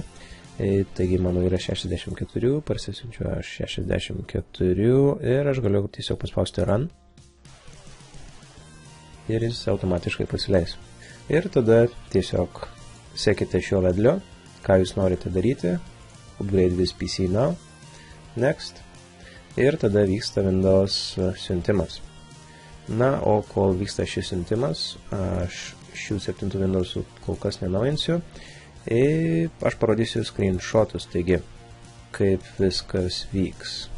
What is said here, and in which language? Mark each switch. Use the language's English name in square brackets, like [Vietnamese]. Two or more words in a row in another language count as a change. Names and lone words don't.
[Lithuanian] Taigi mano yra 64, parsisiunčiu aš 64 ir aš galiu tiesiog paspausti Run. Ir jis automatiškai pasileis. Ir tada tiesiog sekite šio vedlio, ką jūs norite daryti. [English] Upgrade this PC now. Next. [Lithuanian] Ir tada vyksta Windows siuntimas. Na, o kol vyksta šis siuntimas, aš šių 7 Windowsų kol kas nenaujinsiu. Aš parodysiu screenshotus, taigi, kaip viskas vyks.